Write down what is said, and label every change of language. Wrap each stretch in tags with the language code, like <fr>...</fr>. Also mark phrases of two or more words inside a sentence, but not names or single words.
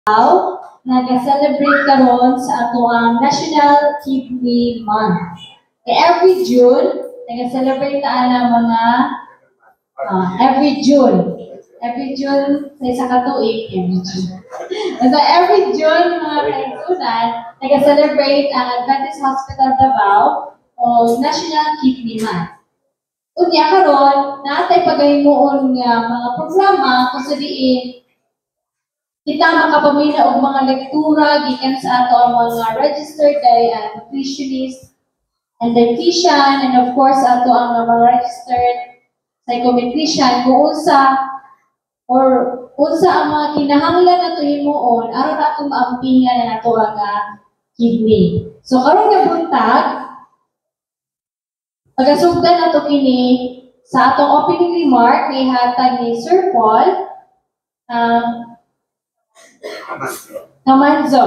<ceb>nag-celebrate karon sa ato ang National Kidney Month.</ceb> <en>Every June,</en> <ceb>nag-celebrate na mga every June.</ceb> <en>Every June,</en> <ceb>sa isa ka tuig,</ceb> <en>every June. So every June,</en> <ceb>mga kaisunan, nag-celebrate ang Adventist Hospital Davao o National Kidney Month. Unya karon, natay pagaymuon nga mga programa kung sa diin kita makapamina og mga lektura gikan sa ato ang mga</ceb> <en>registered nutritionist and dietitian, and of course</en> <ceb>ato ang mga</ceb> <en>registered psychometrician</en> <ceb>kung unsa ang mga kinahanglan nato himuon aron nato maampingan na nato ang kidney. So karon nga buntag pagasugdan nato kini sa atong</ceb> <en>opening remark</en> <ceb>ni hatag ni Sir Paul Kamanzo.</ceb>